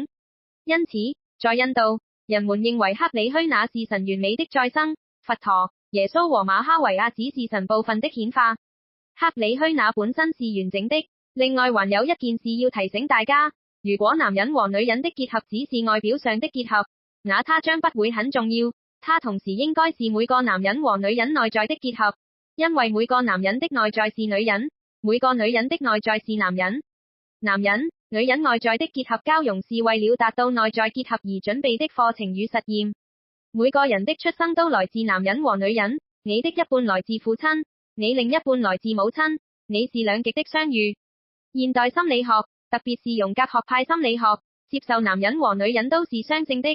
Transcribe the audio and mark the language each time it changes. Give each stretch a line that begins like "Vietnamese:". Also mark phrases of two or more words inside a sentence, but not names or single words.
Chinese: 因此，在印度，人們認為克里虛那是神完美的再生，佛陀、耶穌和馬哈維亞只是神部分的顯化。克里虛那本身是完整的。另外還有一件事要提醒大家，如果男人和女人的結合只是外表上的結合，那它將不會很重要。它同時應該是每個男人和女人內在的結合，因為每個男人的內在是女人，每個女人的內在是男人。男人、女人內在的結合交融是為了達到內在結合而準備的課程與實驗。每個人的出生都來自男人和女人，你的一半來自父親，你另一半來自母親，你是兩極的相遇。現代心理學，特別是榮格學派心理學， 接受男人和女人都是雙性的。